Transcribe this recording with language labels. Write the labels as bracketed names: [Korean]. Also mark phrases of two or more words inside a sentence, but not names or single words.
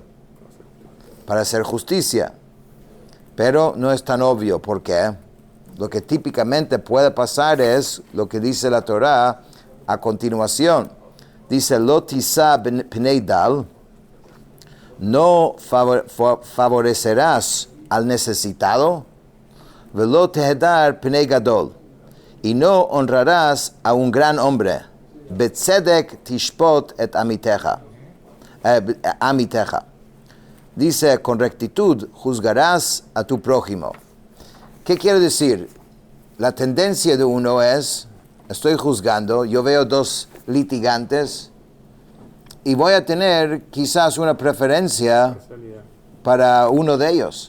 [Spanish] Para hacer justicia. Pero no es tan obvio. ¿Por qué? Lo que típicamente puede pasar es lo que dice la Torah a continuación. Dice: [Hebrew] לא תשא פני דל, [Spanish] no favorecerás al necesitado, [Hebrew] ולא תהדר פני גדול, [Spanish] y no honrarás a un gran hombre, [Hebrew] בצדק תשפט את עמיתך. [Spanish] Dice: con rectitud juzgarás a tu prójimo. ¿Qué quiere decir? La tendencia de uno es: estoy juzgando, yo veo dos litigantes, y voy a tener quizás una preferencia para uno de ellos.